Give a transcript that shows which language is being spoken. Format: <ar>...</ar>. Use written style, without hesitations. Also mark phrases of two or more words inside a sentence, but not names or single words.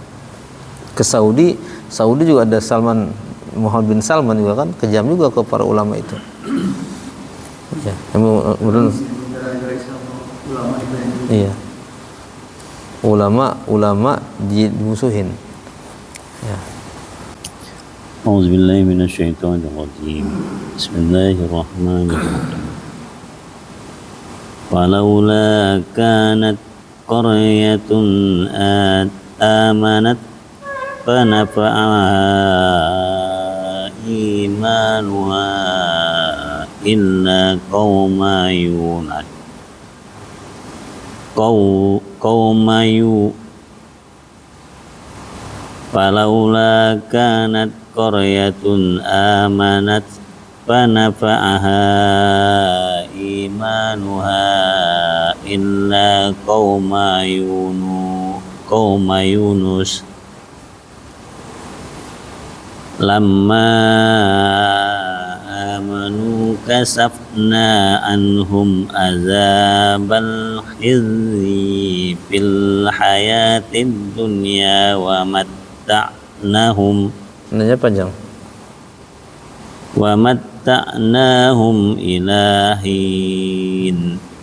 <id>Ke Saudi juga ada Muhammad bin Salman juga kan, kejam juga ke para ulama itu. Ya, iya. Ulama dimusuhin. Ya.</id> <ar>أعوذ بالله من الشيطان الرجيم. بسم الله الرحمن الرحيم. ولولا كانت قرية آمنت فنفعها إيمانها إلا قوم يونس. فلولا كانت قرية آمنت فنفعها إيمانها إلا قوم يونس لما آمنوا كشفنا عنهم عذاب الخزي في الحياة الدنيا ومتعناهم.</ar> <id>Nanya panjang.</id> <ar>ومتعناهم إلى حين.</ar>